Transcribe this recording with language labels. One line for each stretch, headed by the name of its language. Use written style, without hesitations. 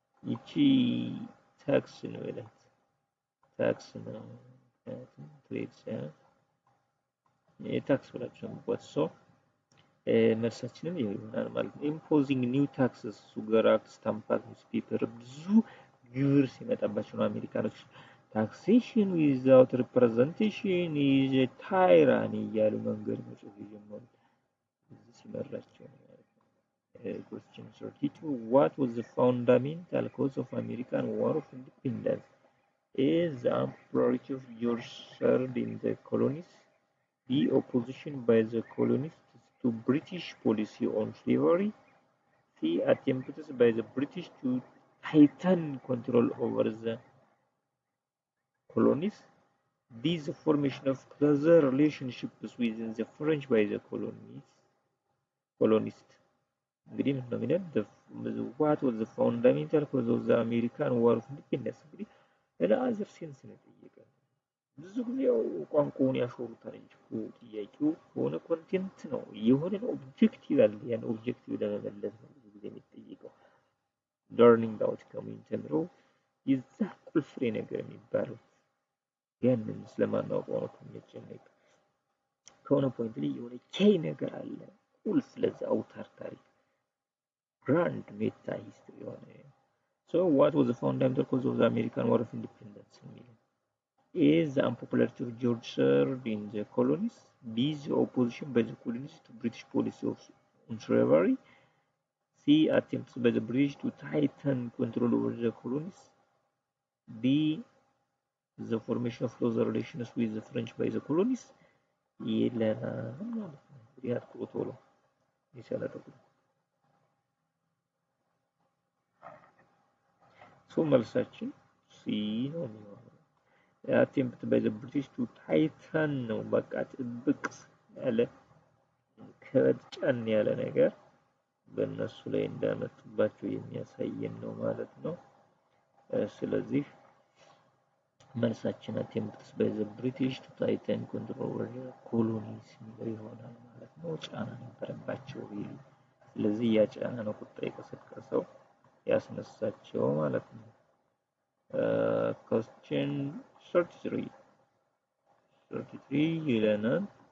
Amharic: ይቺ ታክስ ነው ይላል ታክስ ነው ትሬድ ታክስ ብላችሁ ነው ሶ መልሳችንም ይሆናል ማለት ነው።
English: ኢምፖዚንግ ኒው ታክስስ ሱገር አክት ስታምፕ አክት ኒውስፔፐር
Amharic: ብዙ ግብር ሲመጣባቸው ነው አሜሪካኖች
English: ታክሴሽን ዊዛውት ሪፕሬዘንቴሽን ኢዝ ኤ ታይራኒ
Amharic: እያሉ መንገድ መጽሐፍ የጀመሩ ሲመራቸው ነው ማለት ነው።
English: question 32 what was the fundamental cause of American War of Independence? A. the popularity of George III in the colonies. B. opposition by the colonists to British policy on slavery. C. attempts by the British to tighten control over the colonies. D. the formation of closer relationships within the French by the colonists.
Amharic: እንግዲህ ምን ነው የሚለው
English: what was the fundamental cause of the American War of Independence?
Amharic: እንግዲህ ለአዘር ሴንስ ነው ጠየቀው። ብዙ ጊዜ ቋንቋውን ያሾሩታል እንጂ ጥያቄው ሆነ ኮንቴንት ነው የሆነ ኦብጀክቲቭ አለ ያን ኦብጀክቲቭ ለመመለስ ነው ብዙ ጊዜ የሚጠየቀው። learning outcome ተምረው የዛ ቁልፍ ፍሬ ነገር የሚባለው ያንን ስለማናውቀው ነው የሚጨነቅ ከሆነ ፖይንት ላይ የሆነ ኬይ ነገር አለ ቁልፍ ለዛ አውታር ታሪክ
English: grand meta history on it. So what was the fundamental cause of the American War of Independence? A. the unpopularity of George III in the colonies. B. the opposition by the colonies to British policy on slavery. C. attempts by the British to tighten control over the colonies. D. the formation of closer relations with the French by the colonies.
Amharic: So መልሳችን ሲ ነው የሚሆነው።
English: attempt by the British to tighten
Amharic: ነው በቃ ጥብቅ ያለ ከጫን ያለ ነገር በእነሱ ላይ እንዳመጡባቸው የሚያሳየን ነው ማለት ነው። ስለዚህ መልሳችን
English: attempts by the British to tighten control over the colonies
Amharic: የሚለው ይሆናል ማለት ነው። ጫና ነበረባቸው ሪሊ። ስለዚህ ያ ጫና ነው ቁጣ የቀሰቀሰው ያስነሳቸው ማለት ነው። question 33 ይለናል።